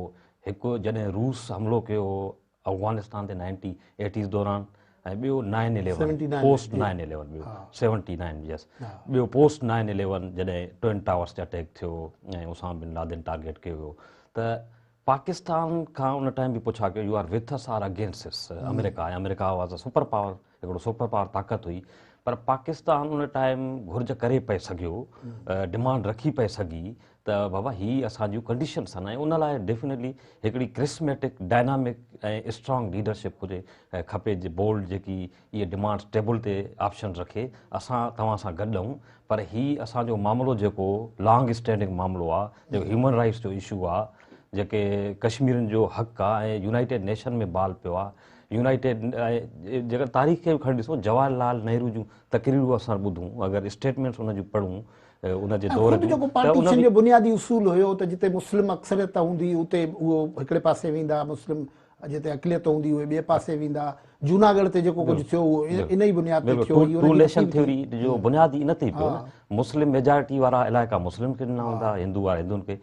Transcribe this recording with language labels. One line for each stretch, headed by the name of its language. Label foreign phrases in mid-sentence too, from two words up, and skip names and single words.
Sindhi: हिकु जॾहिं रूस हमलो कयो अफ़गानिस्तान ते 1980s दौरान, ऐं ॿियो 9/11 पोस्ट 9/11 ॿियो 79 यस ॿियो पोस्ट 9/11 जॾहिं ट्विन टावर्स ते अटैक थियो ऐं उसामा बिन लादेन टारगेट कयो वियो। त पाकिस्तान खां उन टाइम बि पुछा कयो,
English: you are with us or against us? America was a super power,
Sindhi: हिकिड़ो
English: super power
Sindhi: ताक़त हुई, पर पाकिस्तान उन टाइम घुर्ज करे पए सघियो, डिमांड रखी पए सघी त बाबा ही असां जूं कंडीशन्स आहिनि, ऐं उन लाइ डेफिनेटली हिकिड़ी
English: charismatic dynamic
Sindhi: ऐं
English: strong leadership
Sindhi: हुजे खपे, बोल्ड जेकी इहे डिमांड्स टेबल ते ऑप्शन रखे, असां तव्हां सां गॾु आहियूं। पर ही असांजो मामिलो जेको
English: long standing
Sindhi: मामिलो आहे, जेको
English: human rights
Sindhi: जो इशू आहे, जेके कश्मीरियुनि जो हक़ आहे ऐं यूनाइटेड नेशन में बाल पियो आहे, यूनाइटेड जेकर तारीख़ खे खणी ॾिसो, जवाहरलाल नेहरू जूं तकरीरूं असां ॿुधूं, अगरि स्टेटमेंट्स उन जूं पढ़ूं उनजे दौर ख़ुदि जेको पार्टीशन जो बुनियादी उसूल हुयो त जिते मुस्लिम अक्सरियत हूंदी उते उहो हिकिड़े पासे वेंदा, मुस्लिम जिते अक़लियत हूंदी उहे ॿिए पासे वेंदा, जूनागढ़ ते जेको कुझु थियो उहो इन ई बुनियाद ते थियो। टू नेशन थ्योरी जो बुनियादी इन ते ई पियो न,
English: Muslim majority
Sindhi: वारा इलाइक़ा मुस्लिम खे ॾिना हूंदा, हिंदू वारा हिंदुनि खे।